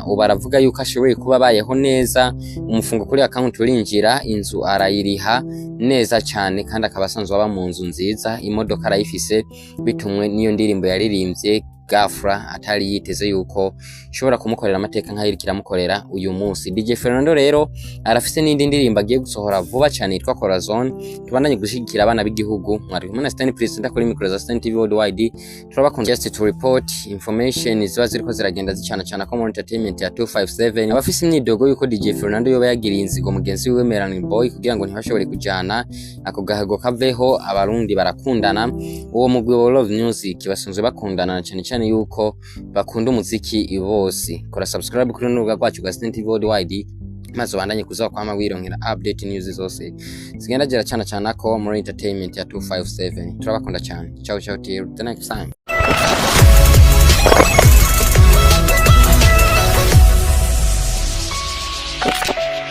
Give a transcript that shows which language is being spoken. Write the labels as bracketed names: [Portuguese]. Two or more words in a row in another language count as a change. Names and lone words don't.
[Rundi] Ubu aravuga yuko ashoboye kuba bayeho neza, umufungo kuri account urinjira, inzu arayiriha neza cyane, kandi akaba asanzwe aba mu nzu nziza, imodoka arayifise, bitumwe niyo ndirimbo yaririmbye gafra atari yiteze yuko ishobora kumukorera amateka nk'ayirikira mukorera uyu munsi. DJ FERNANDO rero arafise n'indi ndirimbo agiye gusohora vuba cyane yitwa Corazon. Tubandanye gushigikira abana b'igihugu. Mwari kumwe na Stan President kuri micro za Stan TV Worldwide. Turabakunda [English] just to report information [Rundi] ziba ziriko ziragenda zicana ko muri entertainment ya 257. Abafise imyidogo yuko DJ FERNANDO yoba yagiriye inzigo mugenzi wiwe Melanie Boy kugira ngo ntibashobore kujana ako gahago kaveho. Abarundi barakundana, uwo mugwi wa Love Music basunze bakundana cyane yuko bakunda umuziki bose. Kora subscribe kuri n'urubuga rwacu rwa Stan TV Worldwide, maze ubandanye kuzaho kwama wironkera [English] update news [Rundi] zose zigenda gera cyane ko muri entertainment ya 257. Turabakunda cyane. [English] Ciao till the next time.